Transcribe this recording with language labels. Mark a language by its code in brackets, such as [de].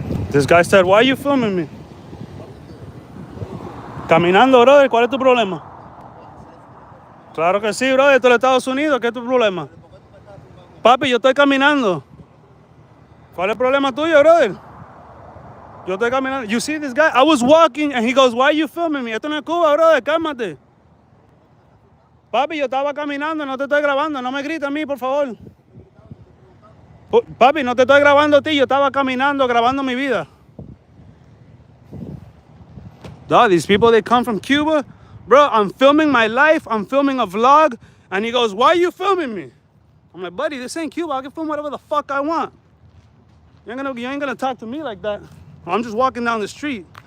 [en] This guy said, "Why are you filming me?" [es] Caminando, brother, ¿cuál es tu problema? Claro que sí, brother, esto es Estados Unidos, ¿qué es tu problema? Papi, yo estoy caminando. ¿Cuál es el problema tuyo, brother? Yo estoy caminando. [en] You see this guy? I was walking and he goes, "Why are you filming me?" [es] Esto no es Cuba, brother, cálmate. Papi, yo estaba caminando, no te estoy grabando, no me grites a mí, por favor. Papi, no te estoy grabando a ti, yo estaba caminando, grabando mi vida. [en] Dog, these people, they come from Cuba. Bro, I'm filming my life, I'm filming a vlog, and he goes, "Why are you filming me?" I'm like, buddy, this ain't Cuba, I can film whatever the fuck I want. You ain't gonna talk to me like that. I'm just walking down the street.